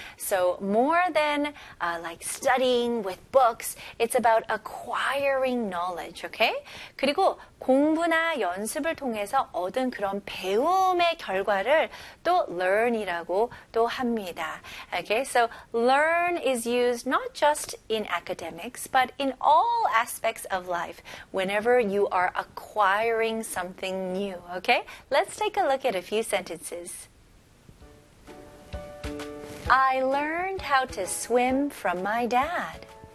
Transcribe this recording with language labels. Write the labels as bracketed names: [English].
[English] So more than like studying with books, it's about acquiring knowledge, okay? [Korean] 그리고 공부나 연습을 통해서 얻은 그런 배움의 결과를 또 learn이라고 또 합니다. [English] Okay, so learn is used not just in academics, but in all aspects of life, whenever you are acquiring something new. Okay, let's take a look at a few sentences. I learned how to swim from my dad.